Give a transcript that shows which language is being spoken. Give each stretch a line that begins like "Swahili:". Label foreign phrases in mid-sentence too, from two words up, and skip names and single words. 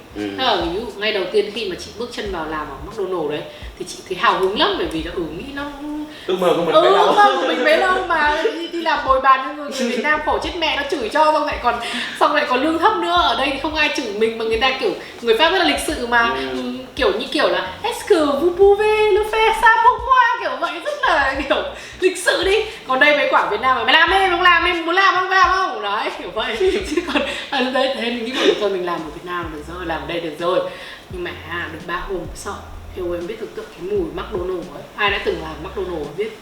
Vietnamese: Thế là ví dụ ngay đầu tiên khi mà chị bước chân vào làm ở McDonald's đấy thì chị thấy hào hứng lắm, bởi vì là nghĩ nó ước mơ của mình bấy lâu. Ước mơ của mình bấy lâu mà đi làm bồi bàn cho người Việt Nam khổ chết mẹ, nó chửi cho xong lại còn lương thấp nữa. Ở đây thì không ai chửi mình, mà người ta kiểu người Pháp rất là lịch sự mà, kiểu là
French: est-ce que vous pouvez le faire ça pour moi,
Vietnamese: kiểu vậy, rất là kiểu lịch sự đi. Còn đây mấy quả Việt Nam mà mày làm đi, không làm đi, muốn làm không đấy, kiểu vậy. Chứ còn ở đây thế mình nghĩ bảo thôi mình làm ở Việt Nam được rồi, làm ở đây được rồi. Nhưng mà được 3 hôm sợ. Eo em biết tưởng tượng cái mùi McDonald's ấy. Ai đã từng làm McDonald's biết.